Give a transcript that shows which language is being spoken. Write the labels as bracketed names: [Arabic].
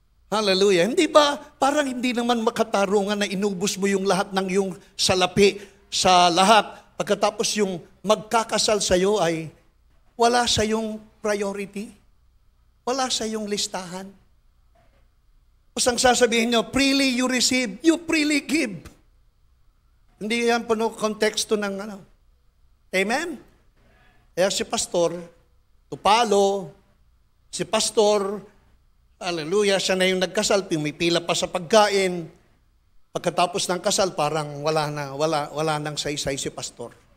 [Filipino] Hallelujah. Hindi ba, parang hindi naman makatarungan na inubos mo yung lahat ng yung salapi sa lahat, pagkatapos yung magkakasal sa iyo ay wala sa yung priority, wala sa yung listahan. Ang sasabihin nyo, [English] freely you receive, you freely give. [Filipino] Hindi yan puno konteksto ng ano. Amen? Kaya si pastor, tupalo, si pastor, hallelujah, siya na yung nagkasal, pumipila pa sa pagkain. Pagkatapos ng kasal, parang wala nang saysay si pastor.